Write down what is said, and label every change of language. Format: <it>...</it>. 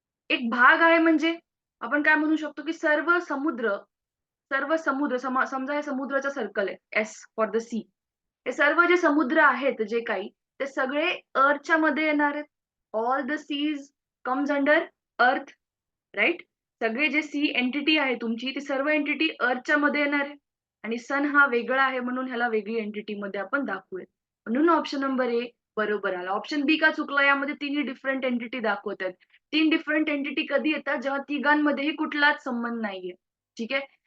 <mr>एक भाग आहे म्हणजे आपण काय म्हणू शकतो, की सर्व समुद्र समजा हे समुद्राचं सर्कल आहे,</mr> <en>As for the sea.</en> <mr>हे सर्व जे समुद्र आहेत जे काही, ते सगळे अर्थच्या मध्ये येणार आहेत.</mr> <en>All the seas comes under earth, right?</en> <mr>सगळे जे सी एंटिटी आहे तुमची, ती सर्व एंटिटी अर्थच्या मध्ये येणार आहे. आणि सन हा वेगळा आहे म्हणून ह्याला वेगळी एंटिटीमध्ये आपण दाखवूयात. म्हणून ऑप्शन नंबर ए बरोबर आला. ऑप्शन बी का चुकला? यामध्ये तिन्ही डिफरंट एंटिटी दाखवत आहेत. 3 डिफरंट एंटिटी कधी येतात? जेव्हा तिघांमध्येही कुठलाच संबंध नाहीये. ठीक आहे?</mr>